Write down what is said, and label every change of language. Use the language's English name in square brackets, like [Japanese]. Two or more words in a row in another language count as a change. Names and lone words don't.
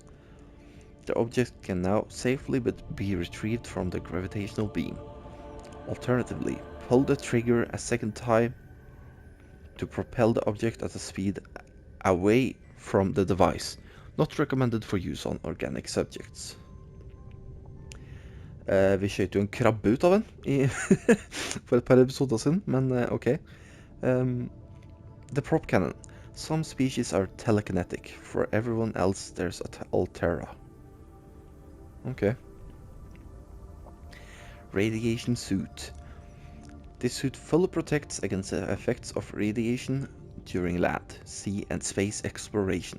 [English] The object can now safely be retrieved from the gravitational beam. Alternatively, pull the trigger a second time to propel the object at a speed away from the device. Not recommended for use on organic subjects. [Norwegian] Vi skjøt jo en krabbe ut av den for et par episoder siden, men ok. [English] The prop cannon. Some species are telekinetic. For everyone else, there's Altera. Okay. Radiation suit. This suit fully protects against the effects of radiation during land, sea and space exploration.